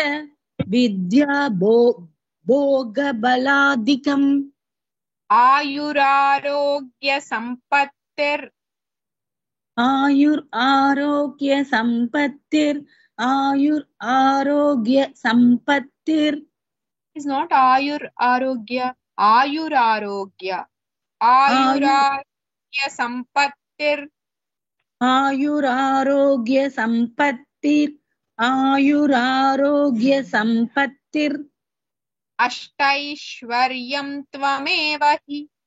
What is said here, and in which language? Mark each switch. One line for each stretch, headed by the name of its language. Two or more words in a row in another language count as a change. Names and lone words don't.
Sanskrit: विद्या भोग बलादिकम्. आयुरारोग्य सम्पत्तिर्. आयुर् आरोग्य सम्पत्तिर्. आयुर् आरोग्य सम्पत्तिर्.
English: It's not
Sanskrit: आयुर् आरोग्य. आयुर् आरोग्य. आयुरारोग्य सम्पत्तिर्. आयुर् आरोग्य सम्पत्तिर्. आयुर् आरोग्य सम्पत्तिर्. अष्टैश्वर्यं त्वमेवहि.